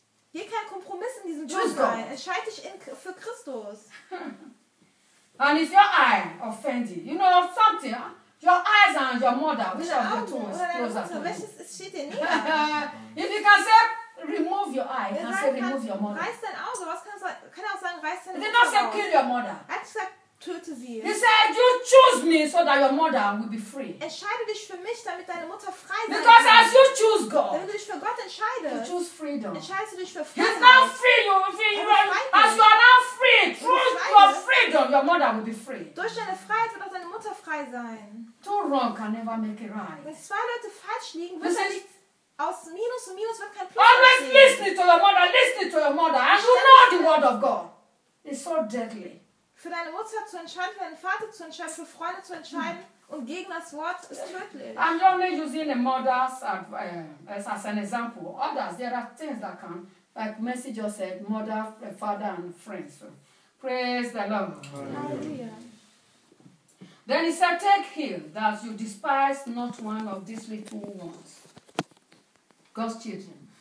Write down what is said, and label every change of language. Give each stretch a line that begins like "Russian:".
German: Geh kein Kompromiss in diesem Dschungel. Entscheide dich für Christus.
English: And if your eye offends you, you know something, your eyes and your mother, which of the two is closer to you? If you can say, remove your eye, you can say, remove your mother.
German: Reiß dein Auge, was kann er auch sagen, reiß dein Auge.
English: He did not say, kill your mother.
German: Töte sie.
English: He said, you choose me so that your mother will be free.
German: Entscheide dich für mich, damit deine Mutter frei sein
English: because
German: kann.
English: As you choose God,
German: wenn du dich für Gott entscheidest,
English: you choose freedom.
German: Entscheidest du dich für Freiheit.
English: He's now free, as you are now free, through your freedom, your mother will be free.
German: Durch deine Freiheit wird auch deine Mutter frei sein.
English: Two wrong can never make it right.
German: Wenn zwei Leute falsch liegen, wird es nicht aus Minus und Minus wird kein Plus.
English: Always listen to your mother, and you know the word of God. It's so deadly.
German: Für deine Mutter zu entscheiden, für deinen Vater zu entscheiden, für Freunde zu entscheiden und gegen das Wort ist tödlich.
English: I'm only using a mother's advice as an example. Others, there are things that can, like Mercy just said, mother, father and friends. So, praise the Lord. Hallelujah. Then he said, take heed that you despise not one of these little ones, God's children.